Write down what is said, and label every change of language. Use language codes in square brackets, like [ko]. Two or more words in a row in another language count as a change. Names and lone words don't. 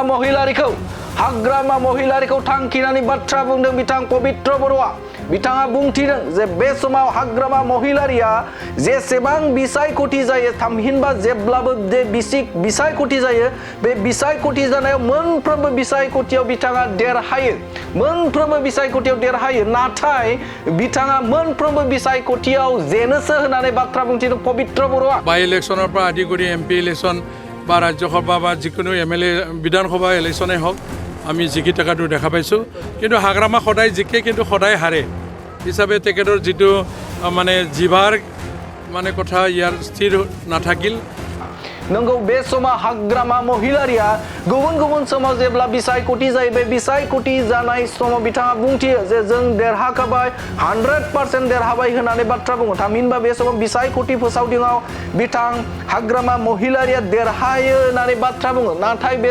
[brx] महिलारिखौ थांखिनानै बाथ्रा बुंदों बिथां पबित्र बर'आ बिथाङा बुंथिदों जे बे समाव हाग्रामा महिलारिया जेसेबां बिसायख'थि जायो थामहिनबा जेब्लाबो जे बिसायख'थि जायो बे बिसायख'थि जानायाव मोनफ्रोमबो बिसायख'थियाव बिथाङा देरहायो नाथाय बिथाङा मोनफ्रोमबो बिसायख'थियाव जेनोसो होननानै बाथ्रा बुंथिदों पबित्र बर'आ [as] बाय इलेक्शনৰ পৰা আদি কৰি এমপি ইলেকশ্যন বা ৰাজ্যসভা বা যিকোনো এমএলএ বিধানসভা ইলেকশ্যনেই হওক আমি জিকি থকাটো দেখা পাইছোঁ কিন্তু হাগ্ৰামা সদায় জিকে কিন্তু সদায় হাৰে হিচাপে তেখেতৰ যিটো মানে জিভাৰ মানে কথা ইয়াৰ স্থিৰ নাথাকিল [brx] नंगौ बे समाव हाग्रामा महिलारिया गुबुन समाव जेब्ला बिसायख'थि जायो बे बिसायख'थि जानाय समाव बिथाङा बुंथियो जे जों देरहाखाबाय 100% देरहाबाय होननानै बाथ्रा बुङो थामहिनबा बे समाव बिसायख'थि फोसावदिङाव बिथां हाग्रामा महिलारिया देरहायो होननानै बाथ्रा बुङो नाथाय बे